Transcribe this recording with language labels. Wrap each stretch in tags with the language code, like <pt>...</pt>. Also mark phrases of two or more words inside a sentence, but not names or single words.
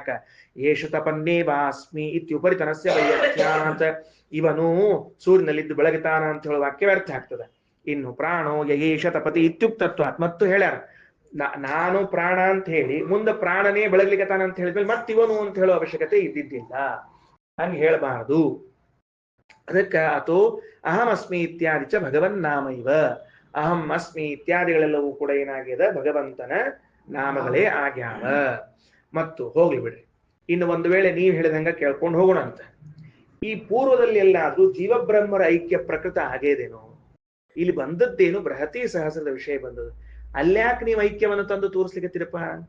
<sa>ಏಷ ತಪನ್ನೇ ವಾಸ್ಮಿ ಇತ್ಯುಪರಿತನಸ್ಯ ವೈಯರ್ಥ್ಯಾತ್,</sa> <kn>ಇವನು ಸೂರ್ಯನಲ್ಲಿದ್ದು ಬೆಳಗುತ್ತಾನ ಅಂತ ಹೇಳುವ ವಾಕ್ಯ ವ್ಯರ್ಥ ಆಗ್ತದೆ. ಇನ್ನು</kn> <sa>ಪ್ರಾಣೋ ಯಯೇಷ ತಪತಿ ಇತ್ಯುಕ್ತತ್ವಾತ್,</sa> <kn>ಮತ್ತು ಹೇಳ್ಯಾರ ನಾನು ಪ್ರಾಣ ಅಂತ ಹೇಳಿ ಮುಂದೆ ಪ್ರಾಣನೇ ಬೆಳಗ್ಲಿಕತಾನ ಅಂತ ಹೇಳಿದ್ಮೇಲೆ ಮತ್ತೆ ಇವನು ಅಂತ ಹೇಳೋ ಅವಶ್ಯಕತೆ ಇದ್ದಿದ್ದಿಲ್ಲ. ಹಂಗೆ ಹೇಳಬಾರದು. ಅದಕ್ಕೆ</kn> <sa>ಅಥೋ ಅಹಂ ಅಸ್ಮಿ ಇತ್ಯಾದಿ ಚ ಭಗವನ್ ನಾಮ ಇವ, ಅಹಂ ಅಸ್ಮಿ</sa> <kn>ಇತ್ಯಾದಿಗಳೆಲ್ಲವೂ ಕೂಡ ಏನಾಗ್ಯದ ಭಗವಂತನ ನಾಮಗಳೇ ಆಗ್ಯಾವ. ಮತ್ತು ಹೋಗ್ಲಿ ಬಿಡ್ರಿ, ಇನ್ನು ಒಂದು ವೇಳೆ ನೀವು ಹೇಳಿದಂಗ ಕೇಳ್ಕೊಂಡು ಹೋಗೋಣ ಅಂತ. ಈ ಪೂರ್ವದಲ್ಲಿ ಎಲ್ಲಾದ್ರೂ ಜೀವಬ್ರಹ್ಮರ ಐಕ್ಯ ಪ್ರಕೃತ ಆಗೇದೇನೋ? ಇಲ್ಲಿ ಬಂದದ್ದೇನು ಬೃಹತಿ ಸಹಸ್ರದ ವಿಷಯ ಬಂದದ್ದು, ಅಲ್ಯಾಕೆ ನೀವು ಐಕ್ಯವನ್ನು ತಂದು ತೋರಿಸ್ಲಿಕ್ಕತ್ತೀರಪ್ಪ?</kn>